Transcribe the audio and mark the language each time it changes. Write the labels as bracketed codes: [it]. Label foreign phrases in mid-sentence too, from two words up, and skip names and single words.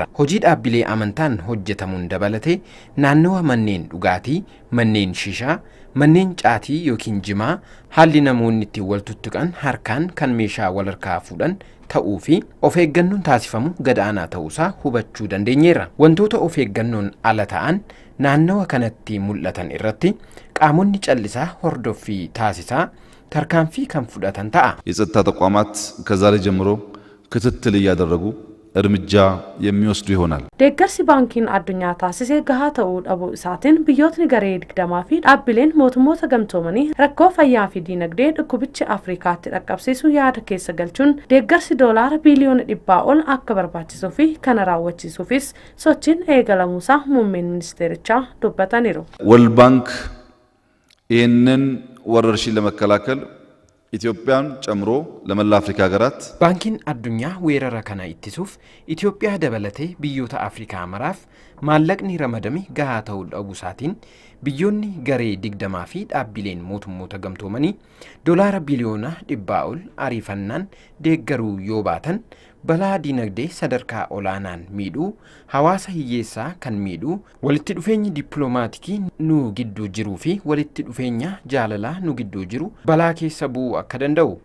[om] Hojii dhaabbilee amantaan hojjetamuun dabalate naannawa manneen dhugaatii, manneen shishaa, manneen caatii yookiin jimaa haalli namoonni itti wal tuttuqan harkaan kan meeshaa wal harkaa fuudhan ta'uu fi of eeggannoon taasifamu gadaanaa ta'uusaa hubachuu dandeenyeerra. Wantoota of eeggannoon ala ta'an naannawa kanatti mul'atan irratti qaamonni callisaa hordoffii taasisaa tarkaanfii kan fudhatan ta'a. [am] የጸጥታ ተቋማት ከዛሬ ጀምሮ ክትትል እያደረጉ እርምጃ የሚወስዱ ይሆናል። [om] deeggarsi baankiin addunyaa taasisee gahaa ta'uu dhabuu isaatiin biyyootni garee 20 fi dhaabbileen mootummoota gamtoomanii rakkoo fayyaa fi diinagdee dhukkubichi Afrikaatti dhaqqabsiisu yaada keessa galchuun deeggarsi doolaara biiliyoona 100 ol akka barbaachisuu fi kana raawwachiisuufis sochiin eegalamuusaa muummeen ministeerichaa dubbataniiru. [am] ወርልድ ባንክ ይህንን ወረርሽኝ ለመከላከል ኢትዮጵያን ጨምሮ ለመላ አፍሪካ ሀገራት [om] baankiin addunyaa weerara kana ittisuuf Itoophiyaa dabalatee biyyoota Afrikaa maraaf maallaqni ramadame gahaa ta'uu dhabusaatiin biyyoonni garee 20 fi dhaabbileen mootummoota gamtoomanii doolaara biiliyoona 100 ol ariifannaan deeggaruu yoo baatan balaa dinagdee sadarkaa olaanaan miidhuu, hawaasa hiyyeessaa kan miidhuu, walitti dhufeenyi dippiloomaatiikii nu gidduu jiruu fi walitti dhufeenya jaalalaa nu gidduu jiru balaa keessa bu'uu akka danda'u.